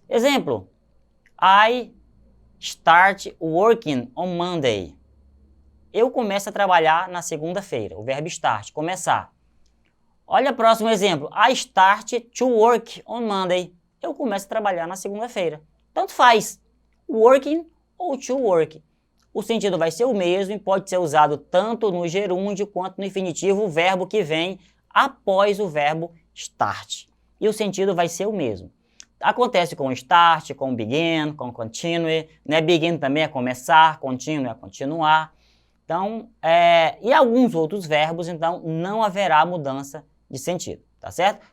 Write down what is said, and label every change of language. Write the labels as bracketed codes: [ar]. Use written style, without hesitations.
[en] Exemplo, I start working on Monday. [pt] Eu começo a trabalhar na segunda-feira. O verbo start, começar. Olha o próximo exemplo. [en] I start to work on Monday. [pt] Eu começo a trabalhar na segunda-feira. Tanto faz, working ou to work. O sentido vai ser o mesmo e pode ser usado tanto no gerúndio quanto no infinitivo, o verbo que vem após o verbo start. E o sentido vai ser o mesmo. Acontece com start, com begin, com continue, né? Begin também é começar, continue é continuar. Então, e alguns outros verbos, então, não haverá mudança de sentido, tá certo?